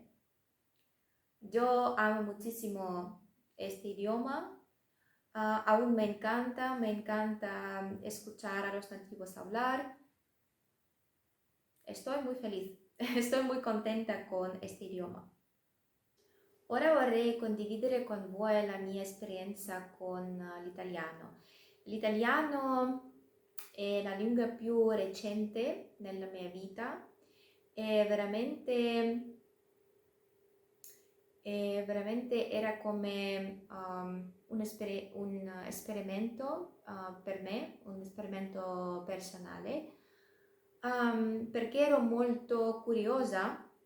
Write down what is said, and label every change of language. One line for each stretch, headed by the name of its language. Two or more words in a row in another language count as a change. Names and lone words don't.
Spanish: Yo amo muchísimo este idioma. Aún me encanta escuchar a los nativos hablar. Estoy muy feliz, estoy muy contenta con este idioma.
Italian: Ora vorrei condividere con voi la mia esperienza con l'italiano. L'italiano è la lingua più recente nella mia vita, e veramente era come un esperimento per me, un esperimento personale, perché ero molto curiosa